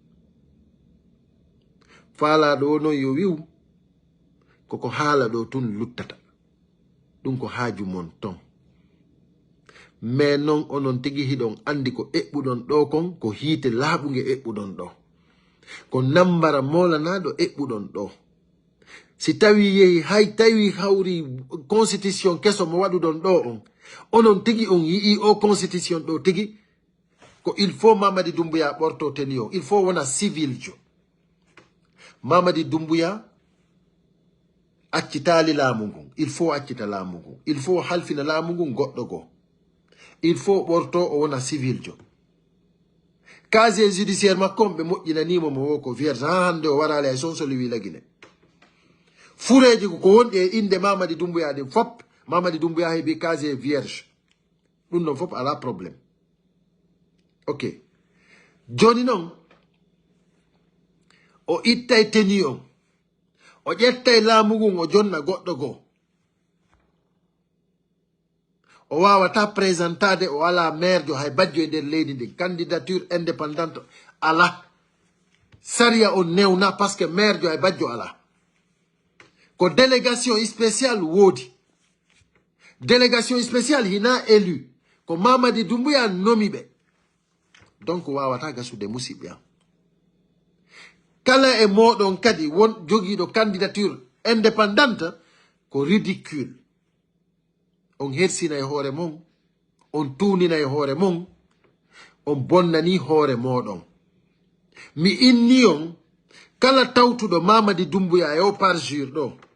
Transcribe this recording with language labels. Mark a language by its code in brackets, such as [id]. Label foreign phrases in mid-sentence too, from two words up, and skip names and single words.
[ff] faalaɗo non yo wiw koko haala ɗo tun luttata ɗum ko haaju mon ton mais non onon tigi hiɗon andi ko eɓɓuɗon ɗo kon ko hiite laaɓuge eɓɓuɗon ɗo ko nambara molanaɗo eɓɓuɗon ɗo si tawi yehi hay tawi hawri constitution keso mo waɗuɗon ɗo on onon tigi on yii o constitution ɗo tigi ko il faut Mamadi Doumbouya ɓorto teni o [fr] il faut [ff] wona civil jo Mamadi Doumbouya accitali laamu ngun [fr] il faut [ff] accita laamu ngun [fr] il faut [ff] halfina laamu ngun goɗɗo goo [fr] il faut [ff] ɓorto o wona civil jo [fr] casier judiciaire [ff] makko ɓe moƴƴinanimo mo wo ko vierge ha hande o warali hay sonsoli wi lagine fureji ko wonɗi e inde Mamadi Doumbouya ɗin fop Mamadi Doumbouya heeɓi [fr] casier vierge [ff] ɗum ɗon fop ala probléme ok joni noon o ittay teni on o ƴettay laamu ngun o jonna goɗɗo goo o wawata présentade o ala maire jo hay bajjo e nder leydi ndin [fr] candidature indépendante [ff] ala saria on newna [fr] par ce que [ff] maire jo hay bajjo ala ko [fr] délégation spéciale [ff] woodi [fr] délégation spéciale [ff] hina élu ko Mamadi Doumbouya nomi ɓe donc wawata gasude musidɓe am kala e moɗon kadi won jogiiɗo [fr] candidature indépendante [ff] ko ridicule on hersina e hoore mon on tuunina e hoore mon on bonnani hoore moɗon mi inni on kala tawtuɗo Mamadi Doumbouya e o parjure ɗo